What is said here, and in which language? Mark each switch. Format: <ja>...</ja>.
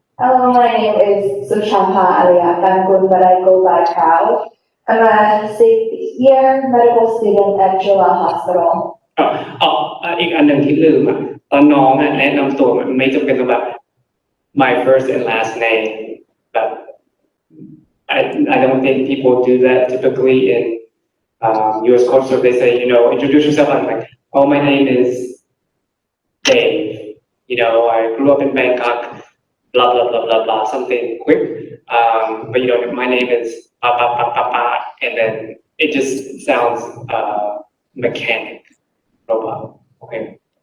<en>Hello, my name is Sushanta Aliakangun, but I go by Kao. I'm a 6th-year medical student at Jula Hospital.</en> <th>อีกอันหนึ่งที่ลืมตอนน้องแนะนำตัวมันไม่จำเป็นต้องแบบ</th> <en>my first and last name, but I don't think people do that typically in US culture. They say, introduce yourself. I'm like, oh, my name is Dave. I grew up in Bangkok, blah, blah, blah, blah, blah, something quick. But my name is pa, pa, pa, pa, pa, and then it just sounds mechanic, robot. Okay.</en>